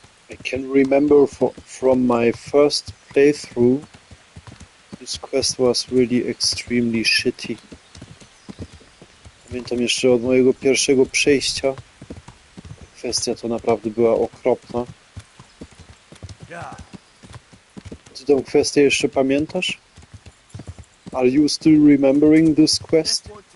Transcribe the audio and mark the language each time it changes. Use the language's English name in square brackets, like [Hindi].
[English] I can remember from my first playthrough, this quest was really extremely shitty. [Polish] Pamiętam jeszcze od mojego pierwszego przejścia. Kwestia to naprawdę była okropna. Ty tę kwestię jeszcze pamiętasz? [English] Are you still remembering this quest?